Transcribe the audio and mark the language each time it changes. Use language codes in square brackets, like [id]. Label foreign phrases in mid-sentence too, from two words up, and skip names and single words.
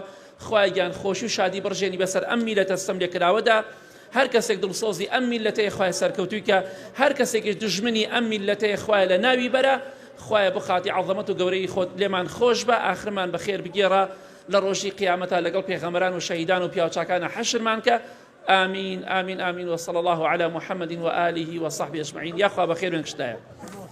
[ckb] خوایگیان خۆشی و شادی بڕژێنی بەسەر ئەم میلەتە ستەم لێکراوەدا. هەر کەسێک دڵسۆزی ئەم میلەتەیە خوای سەرکەوتوویکە، هەر کەسێکیش دژمنی ئەم میلەتەیە خوای لە ناوی بەرە. خوایە بخاتی عەظەمەت و گەورەی خۆت لێمان خۆش بە، ئاخرمان بەخێر بگێڕە، لە ڕۆژی قیامەتە لەگەڵ پێغەمبەران و شەهیدان و پیاوچاکانە حەشرمان کە. [ar] آمين آمين آمين وصلى الله على محمد وآله وصحبه أجمعين. يا أخوة بخير من كشتايا.